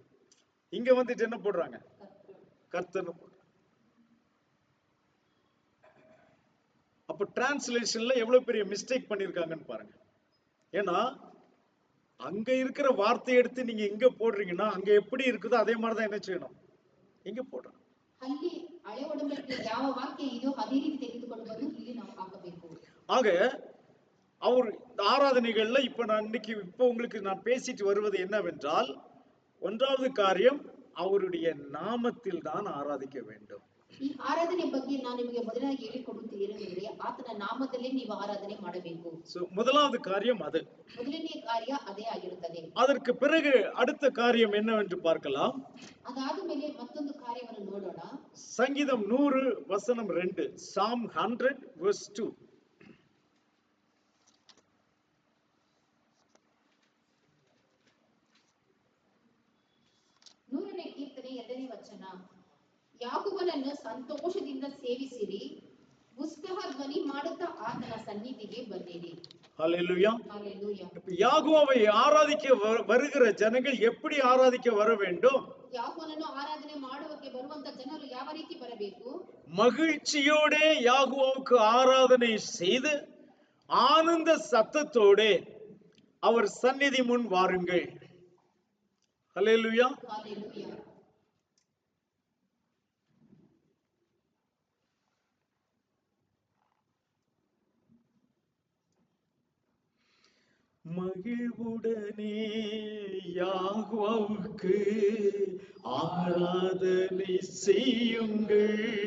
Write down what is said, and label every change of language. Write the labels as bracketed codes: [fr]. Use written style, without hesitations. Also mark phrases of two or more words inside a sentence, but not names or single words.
[ta] இங்க வந்துட்டு என்ன போடுறாங்க? கர்த்தர்னு போடுறாங்க. அப்ப டிரான்ஸ்லேஷன்ல எவ்வளவு பெரிய மிஸ்டேக் பண்ணிருக்காங்கன்னு பாருங்க. ஏன்னா அங்க இருக்கிற வார்த்தையை எடுத்து நீங்க இங்க போடுறீங்கன்னா அங்க எப்படி இருக்குதோ அதே மாதிரிதான் என்ன செய்யணும்? இங்க போடுறோம். [kn] ಅಲ್ಲಿ ಹಳೆ ಒಡಂಬಡಿಕೆಯಲ್ಲಿ ಯಾವ ವಾಕ್ಯ ಇದೆಯೋ ಅದೇ ರೀತಿ ತೆಗೆದುಕೊಂಡು ಬಂದು ಇಲ್ಲಿ ನಾವು ಹಾಕಬೇಕು. [ta] ஆக அவர் ஆராதனைகள்ல இப்ப உங்களுக்கு நான் பேசிட்டு வருவது என்னவென்றால், ஒன்றாவது காரியம் அவருடைய நாமத்தில் தான் ஆராதிக்க வேண்டும். [kn] ಈ ಆರಾಧನೆ ಬಗ್ಗೆ ನಾನು ನಿಮಗೆ ಮೊದಲಾಗಿ ಹೇಳಿಕೊಡುತ್ತೇನೆಂದರೆ ಆತನ ನಾಮದಲ್ಲೇ ನೀವು ಆರಾಧನೆ ಮಾಡಬೇಕು. [ta] முதலாவது காரியம் அது. [kn] ಮೊದಲನೇ ಕಾರ್ಯ ಅದೇ ಆಗಿರುತ್ತದೆ. [ta] அதற்கு பிறகு அடுத்த காரியம் என்னவென்று பார்க்கலாம். [kn] ಅದಾದ ಮೇಲೆ ಮತ್ತೊಂದು ಕಾರ್ಯವನ್ನು ನೋಡೋಣ. [ta] சங்கீதம் 100 வசனம் 2. [en] Psalm 100 verse 2. [kn] ನೂರನೇ ಕೀರ್ತನೆ 2ನೇ ವಚನ. ಯಾಕೋಬನನ್ನು ಸಂತೋಷದಿಂದ ಸೇವಿಸಿರಿ, ಉತ್ಸಾಹ ಧ್ವನಿ ಮಾಡುತ್ತಾ ಆತನ ಸನ್ನಿಧಿಗೆ ಬನ್ನಿರಿ. [ta] ஹல்லேலூயா. [en] Hallelujah. [ta] யாகோவை ஆராதிக்க வருகிற ஜனங்கள் எப்படி ஆராதிக்க வர வேண்டும்? [kn] ಯಾಕೋಬನನ್ನು ಆರಾಧನೆ ಮಾಡುವಕ್ಕೆ ಬರುವಂತ ಜನರು ಯಾವ ರೀತಿ ಬರಬೇಕು? [ta] மகிழ்ச்சியோட யாகோவுக்கு ஆராதனை செய்து ஆனந்த சத்தத்தோட அவர் சந்நிதி முன் வாருங்கள். ஹல்லேலூயா. [en] Hallelujah. [ta] மகிழ்வுடனே யாகோவுக்கு ஆராதனை செய்யுங்கள்.